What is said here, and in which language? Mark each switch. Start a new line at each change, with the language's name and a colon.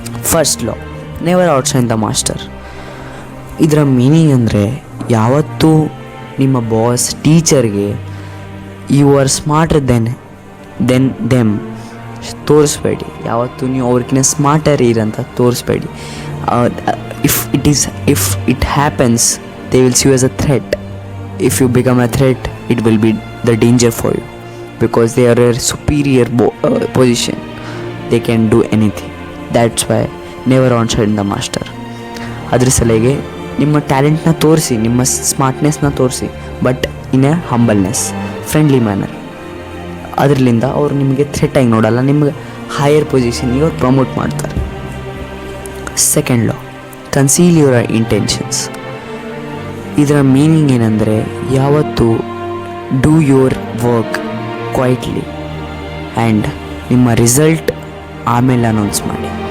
English: First law, never outshine the master.
Kannada: ಇದರ meaning ಅಂದರೆ, ಯಾವತ್ತೂ ನಿಮ್ಮ boss, ಟೀಚರ್ಗೆ
English: you are smarter than them
Kannada: ತೋರಿಸ್ಬೇಡಿ. ಯಾವತ್ತೂ ನೀವು ಅವ್ರಿಗಿನ್ನ smarter ಇರಂತ ತೋರಿಸ್ಬೇಡಿ.
English: if it happens, they will see you as a threat. If you become a threat, it will be the danger for you, because they are a superior position. They can do anything. That's why never outshine the master.
Kannada: ಅದ್ರ ಸಲಹೆಗೆ ನಿಮ್ಮ ಟ್ಯಾಲೆಂಟ್ನ ತೋರಿಸಿ, ನಿಮ್ಮ ಸ್ಮಾರ್ಟ್ನೆಸ್ನ ತೋರಿಸಿ,
English: But in a humbleness, friendly manner.
Kannada: ಅದರಿಂದ ಅವರು ನಿಮಗೆ ಥ್ರೆಟಾಗಿ ನೋಡಲ್ಲ, ನಿಮಗೆ ಹೈಯರ್ ಪೊಸಿಷನ್ಗೆ ಅವ್ರು ಪ್ರಮೋಟ್ ಮಾಡ್ತಾರೆ.
English: Second law, conceal your intentions.
Kannada: ಇದರ ಮೀನಿಂಗ್ ಏನಂದರೆ, ಯಾವತ್ತು
English: do your work quietly and
Kannada: ನಿಮ್ಮ ರಿಸಲ್ಟ್ ಆಮೇಲೆ ಅನೌನ್ಸ್ ಮಾಡಿ.